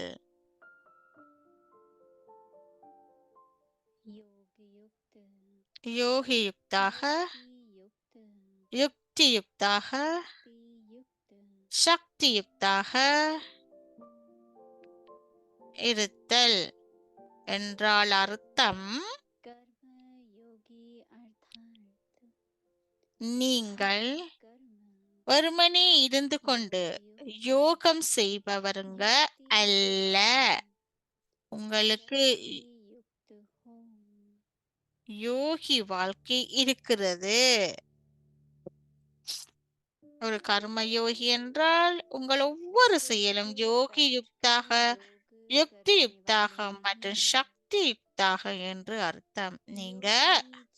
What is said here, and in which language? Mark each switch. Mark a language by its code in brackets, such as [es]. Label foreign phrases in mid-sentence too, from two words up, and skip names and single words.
[hi] योग युक्त [ta] யோகி யுக்தாக [hi] युक्त [ta] யுக்தி யுக்தாக [hi] युक्त [ta] சக்தி யுக்தாக இருத்தல் என்றால் அர்த்தம் [hi] कर्म योगी अर्थात [ta] நீங்கள் [hi] कर्म [ta] வெறுமனே இருந்து கொண்டு யோகம் செய்பவருங்க அல்ல. உங்களுக்கு [hi] युक्त हो [ta] யோகி வாழ்க்கை இருக்கிறது. ஒரு கர்ம யோகி என்றால் உங்கள் ஒவ்வொரு செயலும் யோகி யுக்தாக யுக்தி யுக்தாக மற்றும் சக்தி யுக்தாக என்று அர்த்தம்.